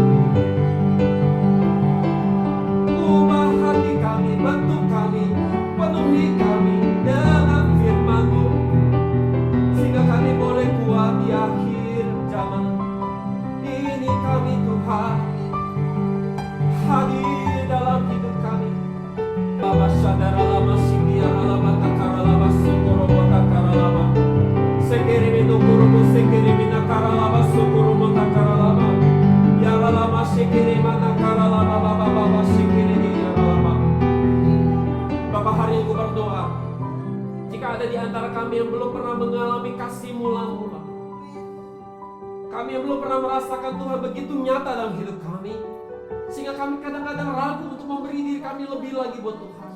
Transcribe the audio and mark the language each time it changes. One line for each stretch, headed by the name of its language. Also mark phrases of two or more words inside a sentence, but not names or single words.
Indonesian: Ubah hati kami, bentuk kami, penuhi kami dengan firman-Mu, sehingga kami boleh kuat di akhir zaman ini. Kami Tuhan hadir dalam hidup kami. Lama sadara lama sindia lama takara lama sokorobo takara lama sekirimi nokorobo sekirimi nakara lama sokorobo takara lama ya lama sekirimi nakara lama baba sekirimi ya lama. Bapak, hari ini aku berdoa, jika ada di antara kami yang belum pernah mengalami kasih-Mu mula-mula, kami yang belum pernah merasakan Tuhan begitu nyata dalam hidup kami, sehingga kami kadang-kadang ragu untuk memberi diri kami lebih lagi buat Tuhan.